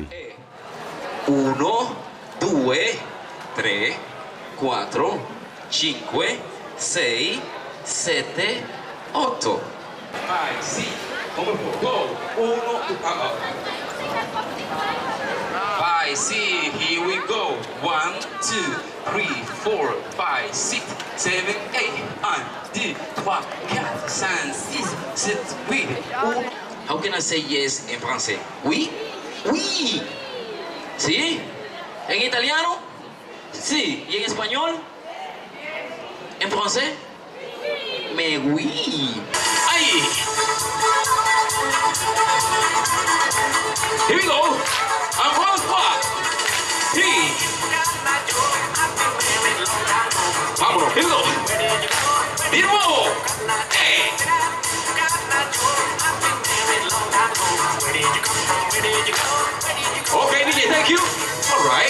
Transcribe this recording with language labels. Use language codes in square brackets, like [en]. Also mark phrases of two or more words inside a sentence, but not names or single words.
[en] 1, 2, 3, 4, 5, 6, 7, 8. [it] Vai, sì, come può? Go! 1, vai, sì, [en] here we go. 1, 2, 3, 4, 5, 6, 7, 8. 1, 2, 3, 4, 5, 6, 7, 8. 1. How can I say yes [fr] en français? Oui? Oui! [es] ¿Sí? ¿En italiano? Sí. ¿Y en español? ¿En francés? [fr] Mais oui. ¡Ay! [en] Here we go. [fr] Encore fois. [es] Sí. Vámonos. [en] Here we go. [es] De nuevo. [en] Hey. Okay, DJ, thank you. All right.